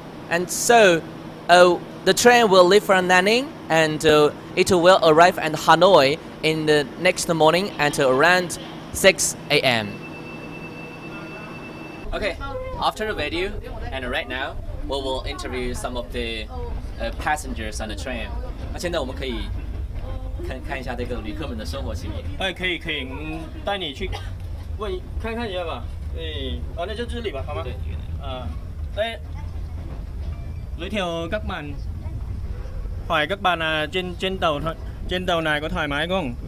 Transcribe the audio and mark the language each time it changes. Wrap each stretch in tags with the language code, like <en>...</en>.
<en>And so the train will leave from Nanning, and it will arrive at Hanoi in the next morning at around 6 a.m. Okay, after the video, and right now we will interview some of the passengers on the train.</en> <zh>那现在我们可以看一下这个旅客们的生活情形。哎，可以，带你去看看一下吧。对，那就这里吧，好吗？对。</zh> <vi>Đây, giới thiệu các bạn, hỏi các bạn là trên tàu này có thoải mái không?</vi>